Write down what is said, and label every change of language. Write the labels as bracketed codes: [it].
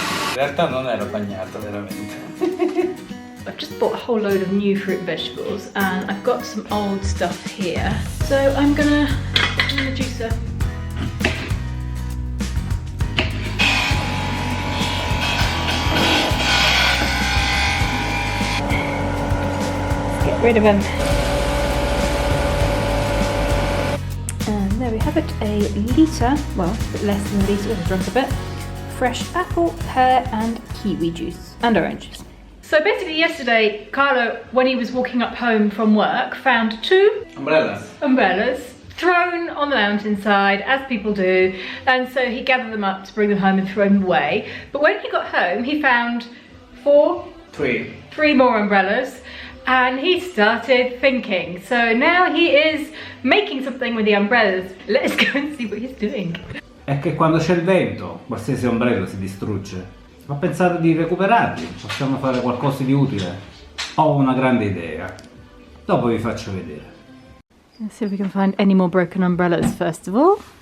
[it] In realtà non ero bagnato veramente. [en] I've just bought a whole load of new fruit and vegetables, and I've got some old stuff here. So I'm gonna put them in the juicer. Let's get rid of them. And there we have it, a litre, well, a bit less than a litre, I've drunk a bit. Fresh apple, pear and kiwi juice and orange. So basically yesterday, Carlo, when he was walking up home from work, found two umbrellas thrown on the mountainside, as people do, and so he gathered them up to bring them home and throw them away. But when he got home, he found three more umbrellas, And he started thinking. So now he is making something with the umbrellas. Let's go and see what he's doing. [it] È che quando c'è il vento, qualsiasi ombrello si distrugge. Ho pensato di recuperarli, possiamo fare qualcosa di utile. Ho una grande idea. Dopo vi faccio vedere. [en] Let's see if we can find any more broken umbrellas first of all.